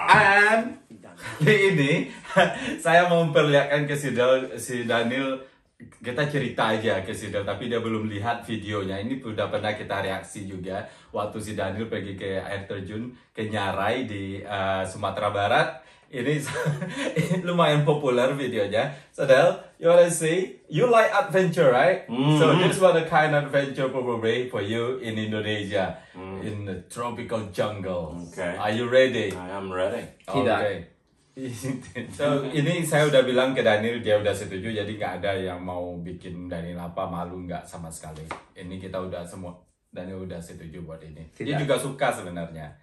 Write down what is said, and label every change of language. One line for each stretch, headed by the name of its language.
Indonesian: And kali ini saya mau memperlihatkan ke si Daniel. Kita cerita aja ke si Daniel, tapi dia belum lihat videonya. Ini udah pernah kita reaksi juga waktu si Daniel pergi ke air terjun ke Nyarai di Sumatera Barat. Ini lumayan populer videonya.
English: So Del, you wanna see? You like adventure, right? So this was the kind of adventure probably for you in Indonesia, in the tropical jungle. Okay. Are you ready? I am ready. Okay.
Indonesian: So ini saya udah bilang ke Daniel, dia udah setuju. Jadi nggak ada yang mau bikin Daniel apa malu, nggak sama sekali. Ini kita udah semua, Daniel udah setuju buat ini. Dia juga suka sebenarnya.